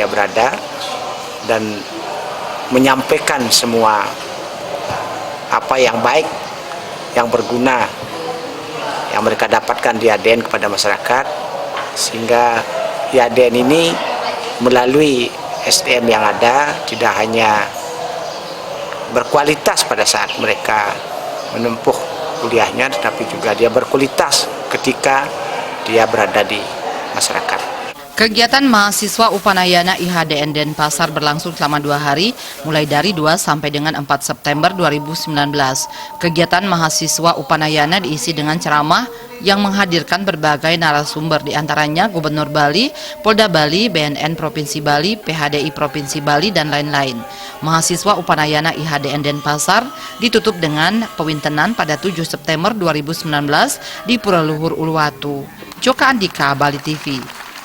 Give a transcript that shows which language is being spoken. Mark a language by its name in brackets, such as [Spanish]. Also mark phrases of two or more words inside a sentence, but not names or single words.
[Indonesian] berada dan menyampaikan semua apa yang baik, yang berguna yang mereka dapatkan di IHDN kepada masyarakat, sehingga IHDN ini melalui SDM yang ada tidak hanya berkualitas pada saat mereka menempuh kuliahnya, tetapi juga dia berkualitas ketika dia berada di masyarakat. Kegiatan mahasiswa Upanayana IHDN Denpasar berlangsung selama 2 hari, mulai dari 2 sampai dengan 4 September 2019. Kegiatan mahasiswa Upanayana diisi dengan ceramah yang menghadirkan berbagai narasumber, diantaranya Gubernur Bali, Polda Bali, BNN Provinsi Bali, PHDI Provinsi Bali, dan lain-lain. Mahasiswa Upanayana IHDN Denpasar ditutup dengan pewintenan pada 7 September 2019 di Pura Luhur Uluwatu. Joka Andika, Bali TV.